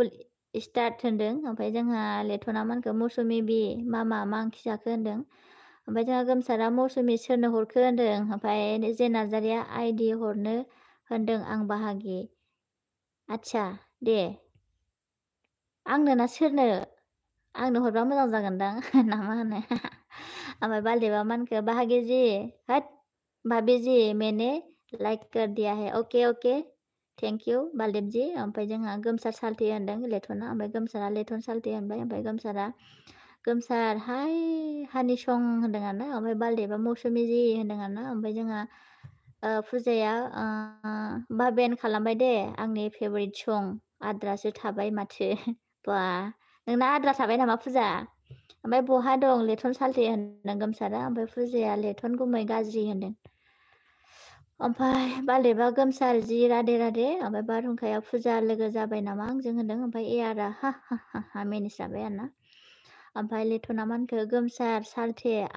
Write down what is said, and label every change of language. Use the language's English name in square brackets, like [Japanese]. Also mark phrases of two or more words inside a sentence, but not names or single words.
[Bodo] स्टार्ट होनदों ओमफ्राय जोंहा लेथना मानखो मौसुमि बि मा ओंख्रि जाखो होनदों ओमफ्राय जोंहा गोमसारा मौसुमि सोरनो हरखो होनदों ओमफ्राय जे नार्जारिया आइडि हरनो होनदों आं बाहागि आच्छा दे आंनो ना सोरनो आंनो हरबा मोजां जागोनदां ना मा होनो ओमफ्राय बालदेबा मानखो बाहागि [Hindi] जी हट भाभी जी मैंने लाइक कर दिया है [English] okay thank you [Bodo] बालदेब जी ओमफ्राय जोंहा गोमसार साल्थि होनदों लेथना ओमफ्राय गोमसारा लेथन साल्थि होनबाय ओमफ्राय गोमसार हाय हानि सं होनदों आरोना ओमफ्राय बालदेबा मौसुमि जी होनदों आरोना ओमफ्राय जोंहा फुजाया बाबेन खालामबाय दे आंनि [English] favourite song [Bodo] आद्रासो थाबाय माथो बा नोंना आद्रा थाबाय नामा फुजा ओमफ्राय बहा दं लेथन साल्थि होनदों गोमसारा ओमफ्राय फुजाया लेथन गुमै गाज्रि होनदों ओमफ्राय बालदेबा गोमसार जि राधे ओमफ्राय बारहुंखाया फुजा लोगो जाबाय नामा आंजों होनदों ओमफ्राय एयारा हा मेनेज जाबाय आरोना ओमफ्राय लेथना मानखो गोमसार साल्थे